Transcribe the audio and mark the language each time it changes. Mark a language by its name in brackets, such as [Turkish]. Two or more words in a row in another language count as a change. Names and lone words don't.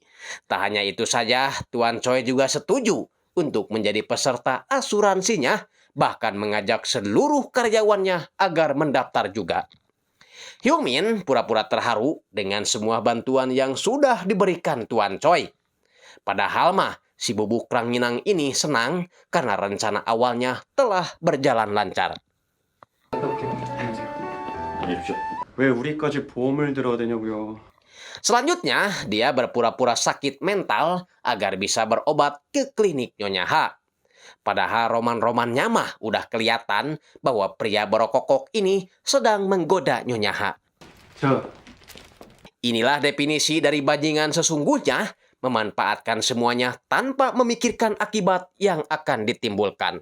[Indonesian] Tak hanya itu saja, Tuan Choi juga setuju untuk menjadi peserta asuransinya, bahkan mengajak seluruh karyawannya agar mendaftar juga. Hyung Min pura-pura terharu dengan semua bantuan yang sudah diberikan Tuan Choi. Padahal mah, si bubuk ranginang ini senang karena rencana awalnya telah berjalan lancar. [Korean] 왜 우리까지 보험을 들어야 되냐고요. [Indonesian] Selanjutnya, dia berpura-pura sakit mental agar bisa berobat ke klinik Nyonya Ha. Padahal roman-romannya mah udah kelihatan bahwa pria berokok ini sedang menggoda Nyonya Ha. Inilah definisi dari bajingan sesungguhnya, memanfaatkan semuanya tanpa memikirkan akibat yang akan ditimbulkan.